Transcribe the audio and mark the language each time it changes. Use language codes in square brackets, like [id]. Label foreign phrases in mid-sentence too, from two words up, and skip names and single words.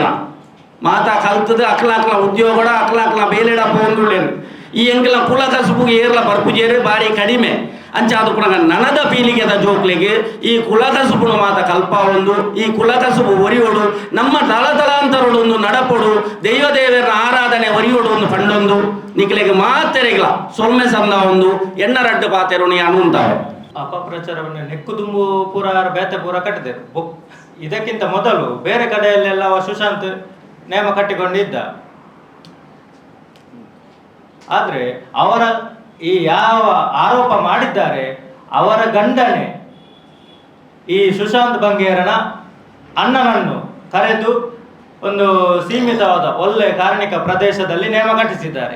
[tcy] ಮಾತಾ ಕಲ್ತದ ಅಕ್ಲಾಕ್ಲ ಉದ್ಯೋಗಡ ಅಕ್ಲಾಕ್ಲ ಬೇಲೆಡ ಪೋಂದುಳ್ಳೇರು ಈ ಎಂಕಲ ಕುಲ ಕಸುಬುಗೆ ಏರ್ಲ ಬರ್ಪುಜೇರು ಬಾರಿ ಕಡಿಮೆ ಅಂಚಾದು ಪುನಗ ನನದ ಪೀಳಿಗೆದ ಜೋಕ್ಲೆಗೆ ಈ ಕುಲ ಕಸುಬುನ ಮಾತ ಕಲ್ಪ ಒಂದು ಈ ಕುಲ ಕಸುಬು ಒರಿಯೋಡು ನಮ್ಮ ತಲತಲಾಂತರೋಡು ಒಂದು ನಡಪೊಡು ದೈವ ದೇವರ ಆರಾಧನೆ ಒರಿಯೋಡು ಒಂದು ಪಂಡೊಂದು ನಿಕ್ಲೆಗೆ ಮಾತೆರೆಗಳ ಸೊಮ್ಮೆ ಸಂದ ಒಂದು ಎಣ್ಣರಡ್ಡು ಪಾತೆರುಣಿ ಅನ್ನುಂತಾವೆ ಅಪಪ್ರಚಾರವನ್ನು ನೆಕ್ಕುದುಂಬು ಪೂರ ಬೇತೆ ಪೂರ ಕಟ್ಟಿದರು. [kn] ಇದಕ್ಕಿಂತ ಮೊದಲು ಬೇರೆ ಕಡೆಯಲ್ಲೆಲ್ಲ ಸುಶಾಂತ್ ನೇಮ ಕಟ್ಟಿಕೊಂಡಿದ್ದ. ಆದರೆ ಅವರ ಈ ಯಾವ ಆರೋಪ ಮಾಡಿದ್ದಾರೆ ಅವರ ಗಂಡನೇ ಈ ಸುಶಾಂತ್ ಬಂಗೇರನ ಅಣ್ಣನನ್ನು ಕರೆದು ಒಂದು ಸೀಮಿತವಾದ ಒಳ್ಳೆ ಕಾರ್ಮಿಕ ಪ್ರದೇಶದಲ್ಲಿ ನೇಮ ಕಟ್ಟಿಸಿದ್ದಾರೆ.